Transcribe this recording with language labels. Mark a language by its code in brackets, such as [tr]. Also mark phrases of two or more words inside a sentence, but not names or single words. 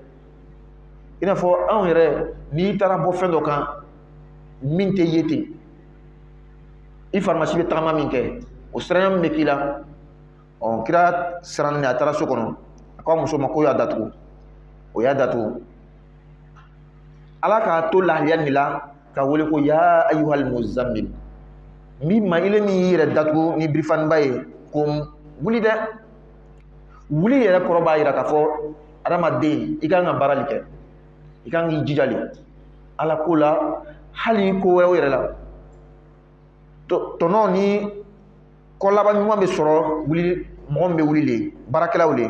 [bm] I n'a fɔ anw yɛrɛ n'i taara bɔ fɛn dɔ kan min tɛ ye ten, i farimasi bɛ tagama min kɛ o siranya min bɛ k'i la, kira sirannen a taara so kɔnɔ a ko a muso ma ko y'a datugu, o y'a datugu. Ala k'a to lahaliya nin la ka wele ko [ar] يا أيها المزمل, [bm] min ma ile min y'i yɛrɛ datugu ni birifaniba ye ko wuli dɛ. Wuli yɛrɛ kɔrɔ b'a jira k'a fɔ adamaden i kan ka baarali kɛ, i kan k'i jijali ala ko la, hali ko wɛrɛw yɛrɛ la. Tɔnɔ ni ko laban ɲuman bɛ sɔrɔ wuli, mɔgɔ min bɛ wuli le, baarakɛlaw le.